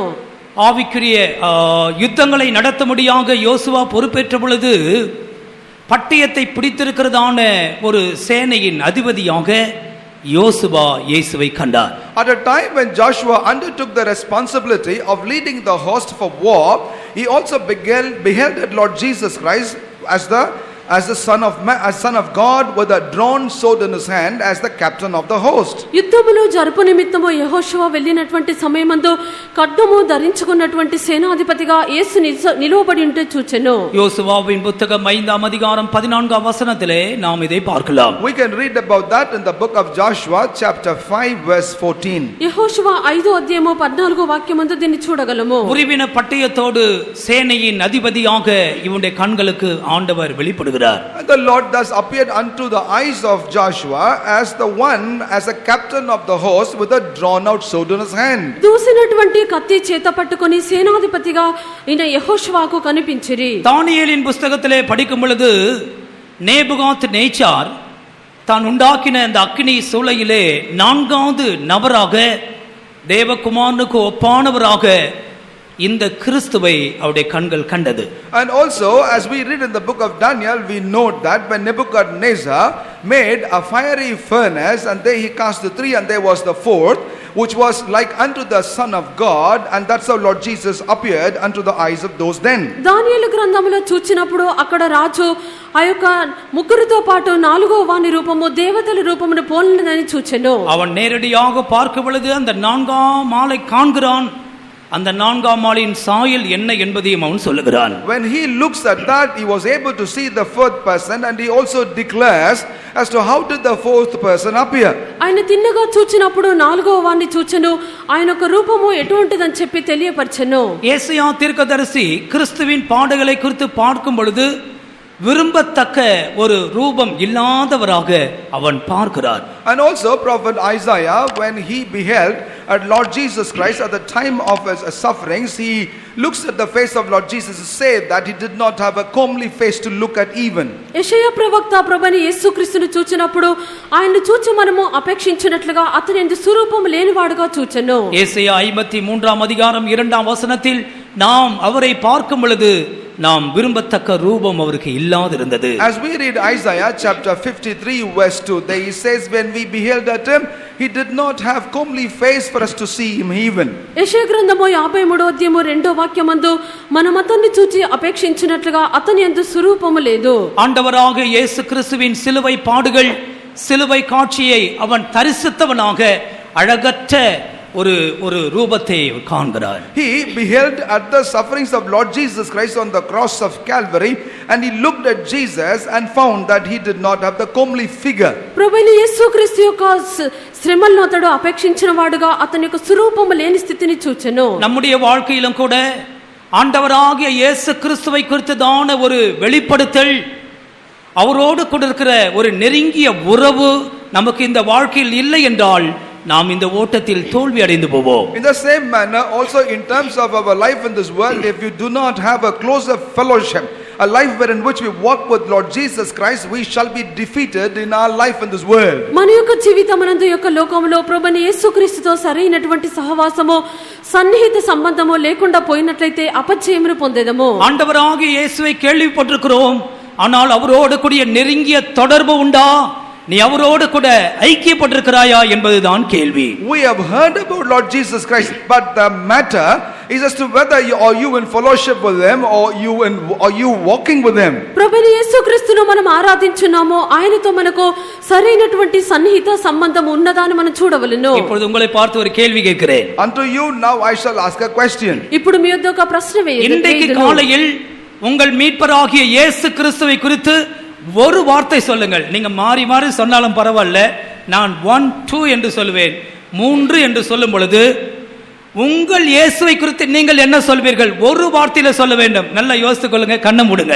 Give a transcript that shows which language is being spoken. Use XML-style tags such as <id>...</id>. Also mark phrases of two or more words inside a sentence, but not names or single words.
<ta>ஆவிக்குரிய யுத்தங்களை நடத்தும்படியாக யோசுவா பொறுப்பேற்ற பொழுது பட்டயத்தை பிடித்திருக்கிறதான ஒரு சேனையின் அதிபதியாக யோசுவா இயேசுவை கண்டார்.</ta> <en>At a time when Joshua undertook the responsibility of leading the host for war, he also beheld Lord Jesus Christ as the son of God with a drawn sword in his hand as the captain of the host.</en> <te>యుద్ధమును జరుపు నిమిత్తము యెహోషువ వెళ్ళినటువంటి సమయమందు ఖడ్గము ధరించుకున్నటువంటి సేనాధిపతిగా యేసు నిలువబడి ఉంటే చూచెను.</te> <ta>யோசுவாவின் புத்தகம் 5ஆம் அதிகாரம் 14ஆம் வசனத்திலே நாம் இதை பார்க்கலாம்.</ta> <en>We can read about that in the book of Joshua chapter 5 verse 14.</en> <te>యెహోషువ 5వ అధ్యాయము 14వ వాక్యమందు దీన్ని చూడగలము.</te> <ta>உருவின பட்டயத்தோடு சேனையின் அதிபதியாக இவனுடைய கண்களுக்கு ஆண்டவர் வெளிப்படுகிறார்.</ta> <en>And the Lord thus appeared unto the eyes of Joshua as a captain of the host with a drawn out sword in his hand.</en> <te>దూసినటువంటి కత్తి చేత పట్టుకొని సేనాధిపతిగా ఈయన యెహోషువకు కనిపించిరి.</te> <ta>தானிయేலின் புத்தகத்திலே படிக்கும் பொழுது நேபுகாத்நேச்சார் தான் உண்டாக்கின அந்த அக்கினி சூளையிலே 4வது நபராக தேவகுமாரனுக்கு ஒப்பானவராக இந்த கிறிஸ்துவை அவருடைய கண்கள் கண்டது.</ta> <en>And also as we read in the book of Daniel, we note that when Nebuchadnezzar made a fiery furnace and there he cast the three and there was the fourth which was like unto the Son of God, and that's how Lord Jesus appeared unto the eyes of those then.</en> <te>దానియేలు గ్రంథములో చూచినప్పుడు అక్కడ రాజు ఆ యొక్క ముగ్గురితో పాటు 4వ వాని రూపము దేవతల రూపమును పోలినదని చూచెను.</te> <ta>அவன் நேரடியாக பார்க்கும் பொழுது அந்த 4ஆம் ஆளை காண்கிறான். அந்த 4ஆம் ஆளின் சாயல் என்ன என்பதையும் அவன் சொல்லுகிறான்.</ta> <en>When he looks at that, he was able to see the fourth person, and he also declares as to how did the fourth person appear.</en> <te>ఆయన తిన్నగా చూచినప్పుడు 4వ వాన్ని చూచెను, ఆయన యొక్క రూపము ఎటువంటిదని చెప్పి తెలియపరచెను.</te> <ta>యేసయ్யா தீர்க்கதரிசி கிறிஸ்துவின் பாடுகளை குறித்து பார்க்கும் பொழுது விரும்பத்தக்க ஒரு ரூபம் இல்லாதவராக அவன் பார்க்கிறார்.</ta> <en>And also prophet Isaiah, when he beheld at Lord Jesus Christ at the time of his sufferings, he looks at the face of Lord Jesus to say that he did not have a comely face to look at even.</en> <te>యెషయా ప్రవక్త ప్రభువైన యేసుక్రీస్తును చూచినప్పుడు ఆయన్ని చూచి మనము అపేక్షించినట్లుగా అతని యందు స్వరూపము లేనివాడుగా చూచెను.</te> <ta>యేసయ్యా 53ஆம் அதிகாரம் 2ஆம் வசனத்தில் நாம் அவரை பார்க்கும் பொழுது நாம் விரும்பத்தக்க ரூபம் அவருக்கு இல்லாதிருந்தது.</ta> <en>As we read Isaiah chapter 53 verse 2, there he says when we beheld at him, he did not have comely face for us to see him even.</en> <te>యెషయా గ్రంథము 53వ అధ్యాయము 2వ వాక్యమందు మనం అతన్ని చూచి అపేక్షించినట్లుగా అతని యందు స్వరూపము లేదు.</te> <ta>ஆண்டவராக இயேசு கிறிஸ்துவின் சிலுவை பாடுகள், சிலுவை காட்சியை அவன் தரிசித்தவனாக அழகற்ற ஒரு ரூபத்தை காண்கிறார்.</ta> <en>He beheld at the sufferings of Lord Jesus Christ on the cross of Calvary, and he looked at Jesus and found that he did not have the comely figure.</en> <te>ప్రభువైన యేసుక్రీస్తు యొక్క శ్రమలను అతడు అపేక్షించిన వాడుగా అతని యొక్క స్వరూపము లేని స్థితిని చూచెను.</te> <ta>நம்முடைய வாழ்க்கையிலும் கூட ஆண்டவராகிய இயேசு கிறிஸ்துவை குறித்ததான ஒரு வெளிப்படுத்தல், அவரோடு கூட இருக்கிற ஒரு நெருங்கிய உறவு நமக்கு இந்த வாழ்க்கையில் இல்லை என்றால் நாம் இந்த ஓட்டத்தில் தோல்வி அடைந்து போவோம்.</ta> <en>In the same manner also in terms of our life in this world, if you do not have a closer fellowship, a life wherein which we walk with Lord Jesus Christ, we shall be defeated in our life in this world.</en> <te>మన యొక్క జీవితమనందు యొక్క లోకములో ప్రభువైన యేసుక్రీస్తుతో సరైనటువంటి సహవాసము సన్నిహిత సంబంధము లేకుండా పోయినట్లయితే అపజయమును పొందేదము.</te> <ta>ஆண்டவராகிய இயேசுவை கேள்விப்பட்டிருக்கிறோம், ஆனால் அவரோடு கூடிய நெருங்கிய தொடர்பு உண்டா நீ அவரோடு கூட ஐக்கியப்பட்டிருக்கிறாயா என்பதுதான் கேள்வி.</ta> <en>We have heard about Lord Jesus Christ, but the matter is as to whether are you in fellowship with him or you walking with him.</en> <te>ప్రభువైన యేసుక్రీస్తును మనం ఆరాధించున్నామో ఆయనతో మనకు సరైనటువంటి సన్నిహిత సంబంధం ఉన్నదా అని మనం చూడవలెను.</te> <ta>இப்பொழுது உங்களை பார்த்து ஒரு கேள்வி கேட்கிறேன்.</ta> <en>Unto you now I shall ask a question.</en> <te>ఇప్పుడు మీ వద్ద ఒక ప్రశ్న</te> <ta>இன்றைக்கு காலையில் உங்கள் மீட்பராகிய இயேசு கிறிஸ்துவை குறித்து ஒரு வார்த்தை சொல்லுங்கள். நீங்க மாறி மாறி சொன்னாலும் பரவாயில்ல. நான் 1 2 என்று சொல்லுவேன். 3 என்று சொல்லும் பொழுது உங்கள் இயேசுவை குறித்து நீங்கள் என்ன சொல்வீர்கள்? ஒரு வார்த்தையில சொல்ல வேண்டும். நல்லா யோசித்துக் கொள்ளுங்க. கண்ணை மூடுங்கள்.</ta>